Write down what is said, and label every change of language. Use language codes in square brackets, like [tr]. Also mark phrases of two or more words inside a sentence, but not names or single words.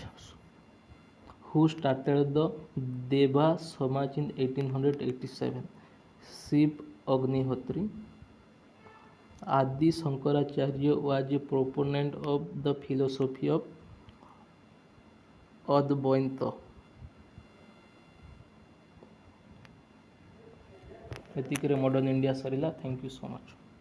[en] Who started the Deva Samaj in 1887? Shiv Agnihotri. Adi Shankaracharya was a proponent of the philosophy of Advaita. [or] ଏତିକିରେ ମଡ଼ର୍ଣ୍ଣ ଇଣ୍ଡିଆ ସରିଲା। [en] thank you so much.